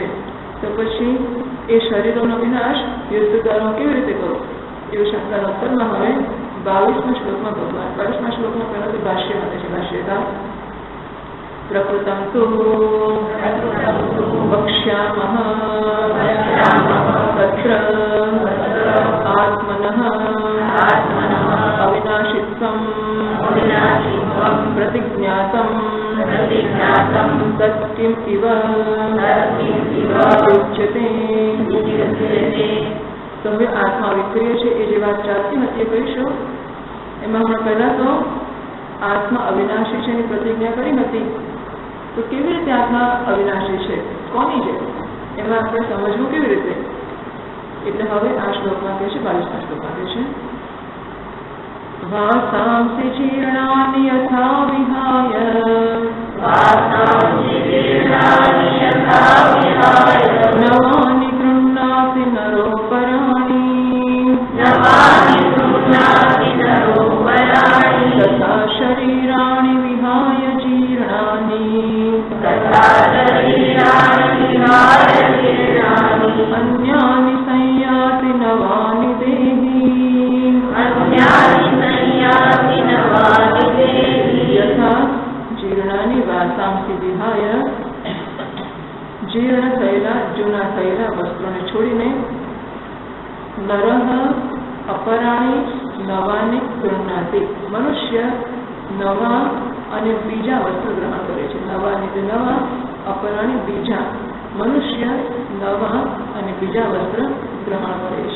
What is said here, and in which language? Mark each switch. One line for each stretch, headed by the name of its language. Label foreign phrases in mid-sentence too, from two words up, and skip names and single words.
Gujarati: તો પછી એ શરીરોનો વિનાશ યુદ્ધ દ્વારા કેવી રીતે કરો એવી શંકાના ઉત્તરમાં હવે 22મા શ્લોકમાં ભગવાન 22મા શ્લોકમાં પહેલા તો ભાષ્ય માટે છે।
Sanskrit: भाष्यकार प्रकृतम तो वक्ष्यामः तत्र आत्मनः अविनाशित्वं प्रतिज्ञातं तत् किम इव उच्यते।
Gujarati: तो હવે આત્મા વિક્રિય છે એ જે વાત ચાલતી હતી એ કહીશું। એમાં હમણાં પહેલા તો આત્મા અવિનાશી છે એની પ્રતિજ્ઞા કરી હતી। તો કેવી રીતે આત્મા અવિનાશી છે, કોની છે, એમાં આપણે સમજવું કેવી રીતે, એટલે હવે આ શ્લોકમાં કહે છે 22મા શ્લોકમાં કહે છે
Sanskrit: वासांसि जीर्णानि यथा विहाय नवानि गृह्णाति नरोपराणि तथा शरीराणि विहाय जीर्णानि अन्यानि संयाति नवानि देहि यथा जीर्णानि वासांसि विहाय जीर्ण
Gujarati: थયેલા જૂના થયેલા વસ્ત્રોને છોડીને
Sanskrit: नरः अपराणी
Gujarati: નવાને ગૃહ્ણાતિ મનુષ્ય નવા અને બીજા વસ્ત્ર ગ્રહણ કરે છે। નવા એટલે નવા, અપરાણી બીજા, મનુષ્ય નવા અને બીજા વસ્ત્ર ગ્રહણ કરે છે।